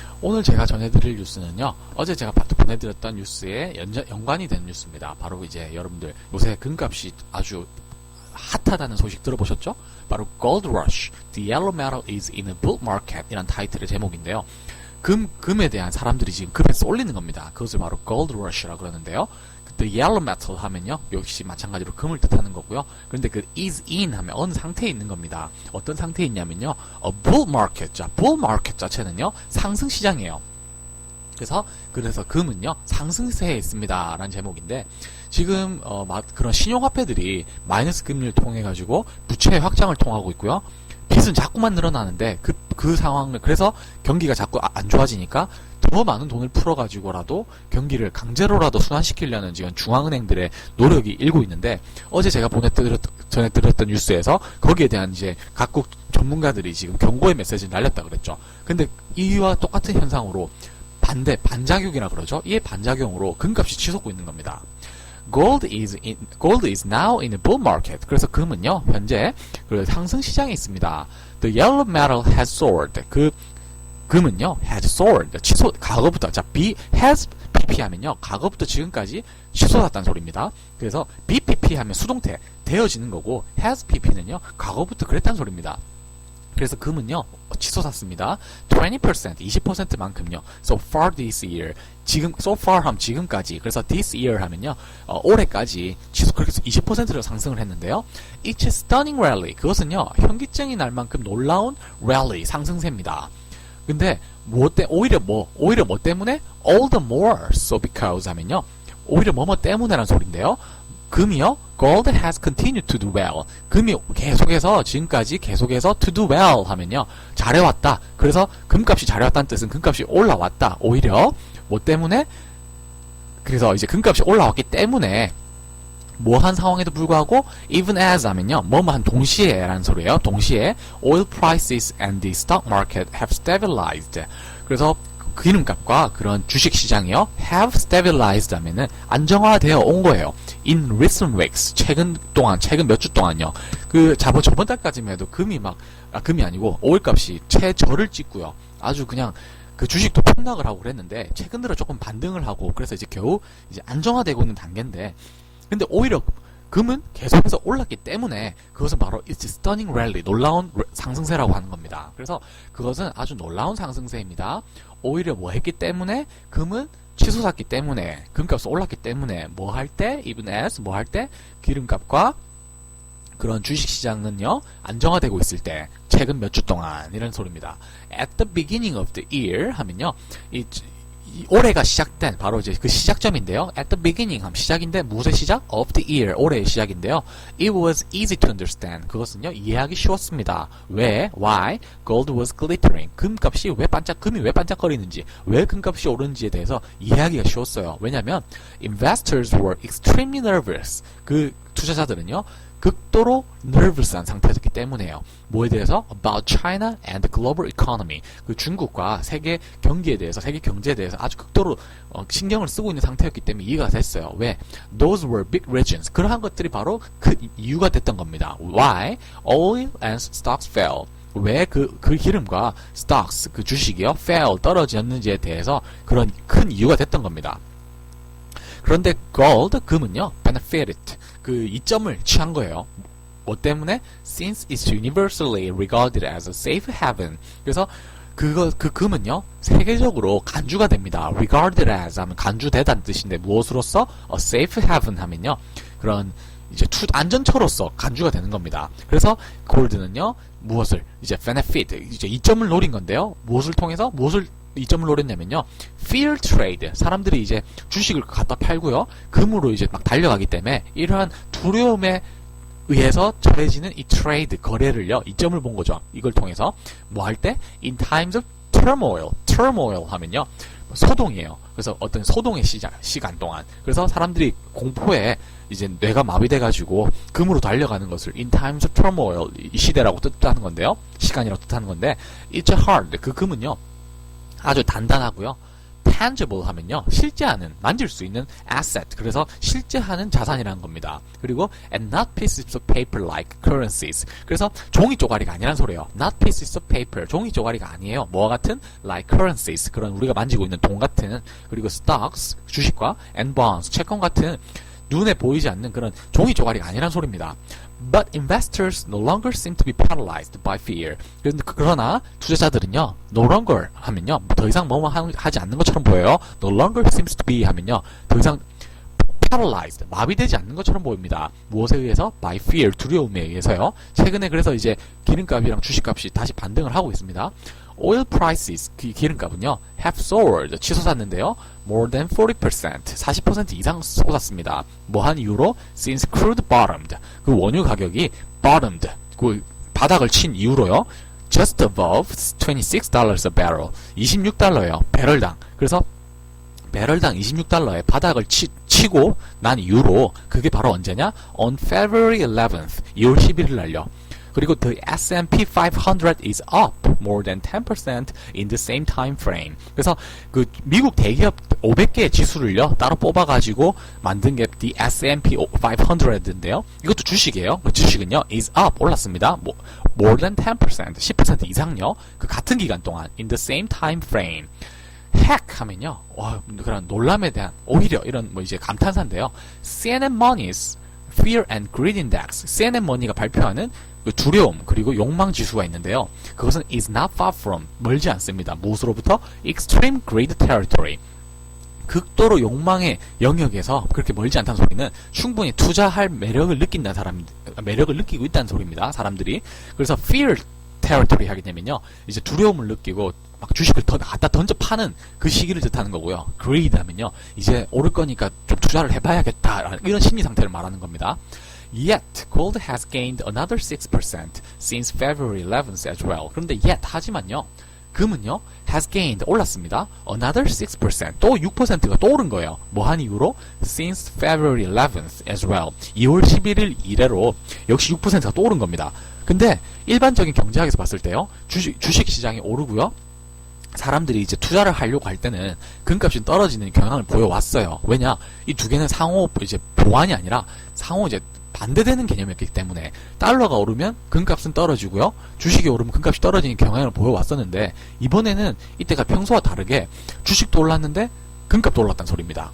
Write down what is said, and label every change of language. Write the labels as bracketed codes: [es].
[ko] 오늘 제가 전해드릴 뉴스는요, 어제 제가 보내드렸던 뉴스에 연관이 되는 뉴스입니다. 바로 이제 여러분들 요새 금값이 아주 핫하다는 소식 들어보셨죠? [en] 바로 Gold Rush, The Yellow Metal is in a Bull Market [ko] 이란 타이틀의 제목인데요. 금에 대한 사람들이 지금 금에 쏠리는 겁니다. 그것을 바로 Gold Rush라고 그러는데요. [en] The Yellow Metal [ko] 하면요, 역시 마찬가지로 금을 뜻하는 거고요. 그런데 그 is in 하면 어느 상태에 있는 겁니다. 어떤 상태에 있냐면요, [en] a bull market. [ko] 자, bull market 자체는요, 상승 시장이에요. 그래서 금은요, 상승세에 있습니다. 라는 제목인데, 지금, 그런 신용화폐들이 마이너스 금리를 통해가지고 부채 확장을 통하고 있고요. 빚은 자꾸만 늘어나는데, 그 상황을, 그래서 경기가 자꾸 안 좋아지니까, 더 많은 돈을 풀어가지고라도 경기를 강제로라도 순환시키려는 지금 중앙은행들의 노력이 일고 있는데, 어제 제가 전해드렸던 뉴스에서 거기에 대한 이제 각국 전문가들이 지금 경고의 메시지를 날렸다 그랬죠. 근데 이와 똑같은 현상으로 반작용이라 그러죠. 이에 반작용으로 금값이 치솟고 있는 겁니다. [en] Gold is now in a bull market. [ko] 그래서 금은요, 현재 그 상승 시장에 있습니다. [en] The yellow metal has soared. [ko] 금은요, [en] has soared. [ko] 과거부터, has PP 하면요, 과거부터 지금까지 치솟았다는 소리입니다. 그래서 BPP 하면 수동태, 되어지는 거고, has PP는요, 과거부터 그랬다는 소리입니다. 그래서 금은요, 치솟았습니다. 20%만큼요. [en] So far this year. so far [ko] 하면 지금까지. 그래서 [en] this year [ko] 하면요, 올해까지 그렇게 해서 20%를 상승을 했는데요. [en] It's a stunning rally. [ko] 그것은요, 현기증이 날 만큼 놀라운 rally, 상승세입니다. 근데 오히려 뭐 때문에? [en] all the more so because [ko] 하면요, 오히려 뭐뭐 때문에라는 소리인데요. 금이요, [en] gold has continued to do well. [ko] 금이 지금까지 계속해서 [en] to do well [ko] 하면요, 잘해왔다. 그래서 금값이 잘해왔다는 뜻은 금값이 올라왔다. 오히려 뭐 때문에? 그래서 이제 금값이 올라왔기 때문에 뭐한 상황에도 불구하고 [en] even as [ko] 하면요, 뭐뭐한 동시에라는 소리예요. 동시에 [en] oil prices and the stock market have stabilized. [ko] 그래서 기름값과 그런 주식 시장이요, [en] have stabilized [ko] 하면은 안정화되어 온 거예요. [en] in recent weeks. [ko] 최근 몇 주 동안요. 저번 달까지만 해도 금이 아니고 오일 값이 최저를 찍고요. 아주 그냥 그 주식도 폭락을 하고 그랬는데 최근 들어 조금 반등을 하고 그래서 이제 겨우 이제 안정화되고 있는 단계인데, 근데 오히려 금은 계속해서 올랐기 때문에 그것은 바로 [en] It's a stunning rally, [ko] 놀라운 상승세라고 하는 겁니다. 그래서 그것은 아주 놀라운 상승세입니다. 오히려 뭐 했기 때문에? 금은 치솟았기 때문에, 금값이 올랐기 때문에 뭐 할 때? [en] even as [ko] 뭐 할 때? 기름값과 그런 주식시장은요, 안정화되고 있을 때, 최근 몇 주 동안 이런 소리입니다. [en] At the beginning of the year [ko] 하면요, 올해가 시작된 바로 이제 그 시작점인데요. [en] At the beginning [ko] 하면 시작인데 무엇의 시작? [en] Of the year, [ko] 올해의 시작인데요. [en] It was easy to understand. [ko] 그것은요, 이해하기 쉬웠습니다. [en] 왜? Why? Gold was glittering. [ko] 금이 왜 반짝거리는지, 왜 금값이 오르는지에 대해서 이해하기가 쉬웠어요. 왜냐면 [en] investors were extremely nervous. [ko] 그 투자자들은요, 극도로 nervous한 상태였기 때문에요. 뭐에 대해서? [en] About China and the global economy. [ko] 그 중국과 세계 경제에 대해서 아주 극도로 신경을 쓰고 있는 상태였기 때문에 이해가 됐어요. [en] 왜? Those were big regions. [ko] 그러한 것들이 바로 그 이유가 됐던 겁니다. [en] Why? Oil and stocks fell. [ko] 왜 그 기름과 stocks, 그 주식이요, fell, 떨어졌는지에 대해서 그런 큰 이유가 됐던 겁니다. 그런데 gold, 금은요, benefited. 그 이점을 취한 거예요. 뭐 때문에? [en] Since it's universally regarded as a safe haven. [ko] 그래서 그 금은요, 세계적으로 간주가 됩니다. [en] regarded as [ko] 하면 간주되다는 뜻인데 무엇으로서? [en] a safe haven [ko] 하면요, 그런 이제 안전처로서 간주가 되는 겁니다. 그래서 골드는요, 무엇을? 이제 benefit, 이제 이점을 노린 건데요. 무엇을 통해서? 이점을 노렸냐면요, [en] fear trade. [ko] 사람들이 이제 주식을 갖다 팔고요, 금으로 이제 막 달려가기 때문에 이러한 두려움에 의해서 처해지는 이 트레이드, 거래를요, 이점을 본 거죠. 이걸 통해서 뭐 할 때? [en] In times of turmoil [ko] 하면요, 소동이에요. 그래서 어떤 소동의 시간 동안. 그래서 사람들이 공포에 이제 뇌가 마비돼가지고 금으로 달려가는 것을 [en] in times of turmoil, [ko] 이 시대라고 뜻하는 건데요. 시간이라고 뜻하는 건데, [en] it's hard. [ko] 그 금은요, 아주 단단하고요, tangible 하면요. 실제하는, 만질 수 있는 asset. 그래서 실제하는 자산이라는 겁니다. 그리고 [en] and not pieces of paper like currencies. [ko] 그래서 종이 쪼가리가 아니란 소리예요. [en] not pieces of paper. [ko] 종이 쪼가리가 아니에요. 뭐와 같은? [en] like currencies. [ko] 그런 우리가 만지고 있는 돈 같은. 그리고 stocks, 주식과 [en] and bonds, [ko] 채권 같은 눈에 보이지 않는 그런 종이 쪼가리가 아니란 소리입니다. [en] But investors no longer seem to be paralyzed by fear. [ko] 그러나 투자자들은요, [en] no longer [ko] 하면요, 더 이상 뭐뭐 하지 않는 것처럼 보여요. [en] No longer seems to be [ko] 하면요, 더 이상 paralyzed, 마비되지 않는 것처럼 보입니다. 무엇에 의해서? [en] By fear, [ko] 두려움에 의해서요. 최근에 그래서 이제 기름값이랑 주식값이 다시 반등을 하고 있습니다. [en] Oil prices, [ko] 기름값은요, [en] have soared, [ko] 치솟았는데요. [en] More than 40%, [ko] 40% 이상 솟았습니다. 뭐한 이유로? [en] Since crude bottomed, [ko] 그 원유 가격이 bottomed, 그 바닥을 친 이후로요. [en] Just above $26 a barrel, [ko] 26달러예요. 배럴당. 그래서 배럴당 26달러에 바닥을 치고 난 이후로 그게 바로 언제냐? [en] On February 11th, [ko] 2월 11일 날요. [en] 그리고 the S&P 500 is up more than 10% in the same time frame. [ko] 그래서 그 미국 대기업 500개의 지수를요 따로 뽑아가지고 만든 게 the S&P 500인데요. 이것도 주식이에요. 그 주식은요 is up 올랐습니다. [en] more than 10%, [ko] 10% 이상요. 그 같은 기간 동안 [en] in the same time frame. [ko] 핵 하면요, 그런 놀람에 대한 오히려 이런 뭐 이제 감탄사인데요. CNN Money's Fear and Greed Index, CNN Money가 발표하는 그 두려움 그리고 욕망 지수가 있는데요. 그것은 [en] is not far from, [ko] 멀지 않습니다. 무엇으로부터? [en] Extreme Greed Territory, [ko] 극도로 욕망의 영역에서 그렇게 멀지 않다는 소리는 충분히 투자할 매력을 느낀다는 사람, 매력을 느끼고 있다는 소리입니다. 사람들이. 그래서 [en] fear territory [ko] 하게 되면요, 이제 두려움을 느끼고 막 주식을 더 갖다 던져 파는 그 시기를 뜻하는 거고요. greed 하면요, 이제 오를 거니까 좀 투자를 해봐야겠다, 이런 심리 상태를 말하는 겁니다. [en] Yet, gold has gained another 6% since February 11th as well. [ko] 그런데 yet, 하지만요, 금은요, [en] has gained, [ko] 올랐습니다. [en] Another 6%, [ko] 또 6%가 또 오른 거예요. 뭐한 이유로? [en] Since February 11th as well. [ko] 2월 11일 이래로 역시 6%가 또 오른 겁니다. 근데 일반적인 경제학에서 봤을 때요, 주식 시장이 오르고요, 사람들이 이제 투자를 하려고 할 때는 금값이 떨어지는 경향을 보여왔어요. 왜냐? 이 두 개는 상호 이제 보완이 아니라 상호 이제 반대되는 개념이었기 때문에 달러가 오르면 금값은 떨어지고요, 주식이 오르면 금값이 떨어지는 경향을 보여왔었는데, 이번에는 이때가 평소와 다르게 주식도 올랐는데 금값도 올랐다는 소리입니다.